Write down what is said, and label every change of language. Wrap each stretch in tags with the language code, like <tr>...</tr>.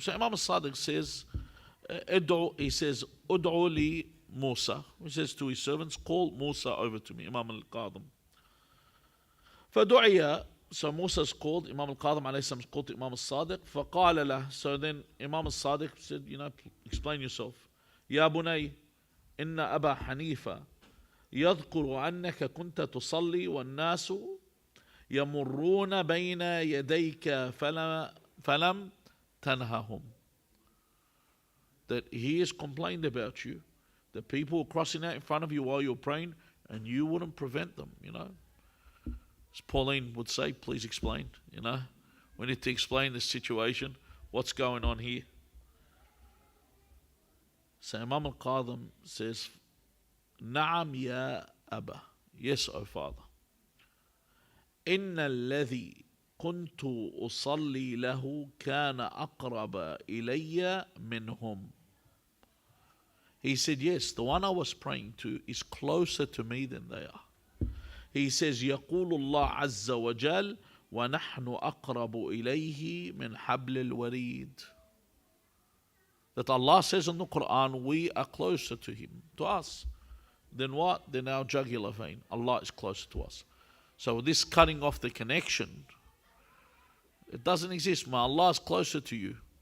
<en>So Imam al-Sadiq says, he says,</en> <ar>Ud'u li Musa.</ar> <en>He says to his servants, call Musa over to me, Imam al-Kadhem.</en> <ar>فدعي,</ar> <en>so Musa's called, Imam al-Kadhem alayhi salam is called to Imam al-Sadiq.</en> <ar>فقال له,</ar> <en>so then Imam al-Sadiq said, explain yourself.</en> <ar>يا بني إن أبا حنيفة يذكر أنك كنت تصلي والناس يمرون بين يديك فلم تنههم.</ar> <en>That he has complained about you, that people were crossing out in front of you while you're praying, and you wouldn't prevent them, As Pauline would say, please explain, We need to explain this situation, what's going on here. So Imam al-Kadhem says,</en> <ar>Na'am ya Aba.</ar> <en>Yes, O father.</en> <ar>Inna alladhi kuntu usalli lahu kana aqraba ilayya minhum.</ar> <en>He said, yes, the one I was praying to is closer to me than they are. He says,</en> <ar>يقول الله عز وجل ونحن أقرب إليه من حبل الوريد.</ar> <en>That Allah says in the Qur'an, we are closer to him, to us, than what? Than our jugular vein. Allah is closer to us. So this cutting off the connection, it doesn't exist. Ma Allah is closer to you.</en>